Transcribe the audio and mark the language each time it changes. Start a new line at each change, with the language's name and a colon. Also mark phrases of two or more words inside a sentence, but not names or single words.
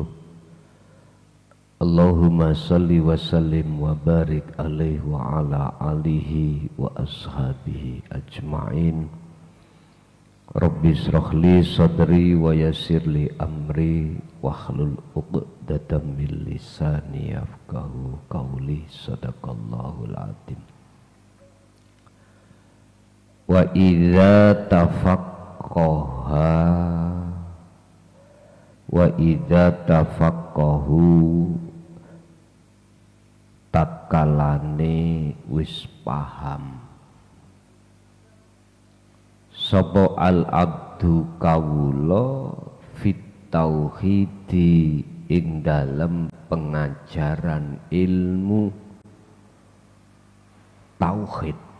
Arabic: اللهم صل وسلم وبارك عليه وعلى آله وأصحابه أجمعين. رب اشرح لي صدري ويسر لي أمري واحلل عقدة من لساني يفقهوا قولي. صدق الله العظيم. وإذا تفقهوا
Javanese: takalane wis paham sapa
Arabic: العبد
Javanese: kawula
Arabic: في التوحيد
Javanese: ing dalem pengajaran ilmu tauhid,